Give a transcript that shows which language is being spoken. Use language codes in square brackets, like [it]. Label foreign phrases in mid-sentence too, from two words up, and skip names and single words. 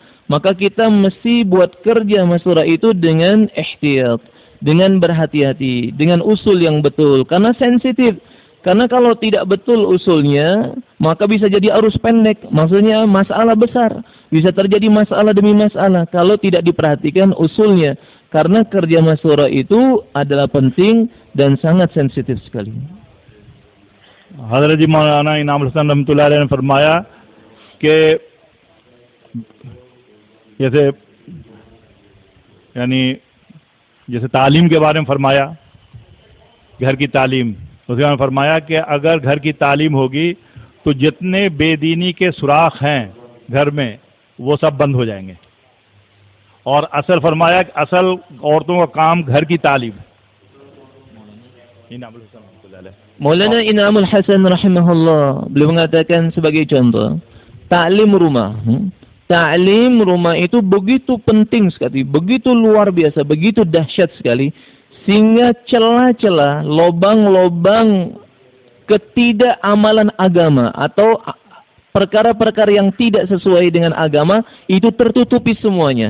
[ms] Maka kita mesti buat kerja masturah itu dengan ihtiyat, dengan berhati-hati, dengan usul yang betul, karena sensitif. Karena kalau tidak betul usulnya, maka bisa jadi arus pendek. Maksudnya masalah besar. Bisa terjadi masalah demi masalah kalau tidak diperhatikan usulnya. Karena kerja masturah itu adalah penting dan sangat sensitif sekali. [ur] حضرت جی مولانا انعام حسن [ar] رحمة الله عليه [ur] نے فرمایا کہ جیسے تعلیم کے بارے میں فرمایا، گھر کی تعلیم، اس کے بعد فرمایا کہ اگر گھر کی تعلیم ہوگی تو جتنے بے دینی کے سوراخ ہیں گھر میں وہ سب بند ہو جائیں گے، اور اصل فرمایا کہ اصل عورتوں کا کام گھر کی تعلیم. [ms] Maulana Inamul Hasan rahimahullah, beliau mengatakan sebagai contoh, ta'lim rumah. Ta'lim rumah itu begitu penting sekali, begitu luar biasa, begitu dahsyat sekali, sehingga celah-celah, lobang-lobang ketidakamalan agama atau perkara-perkara yang tidak sesuai dengan agama itu tertutupi semuanya.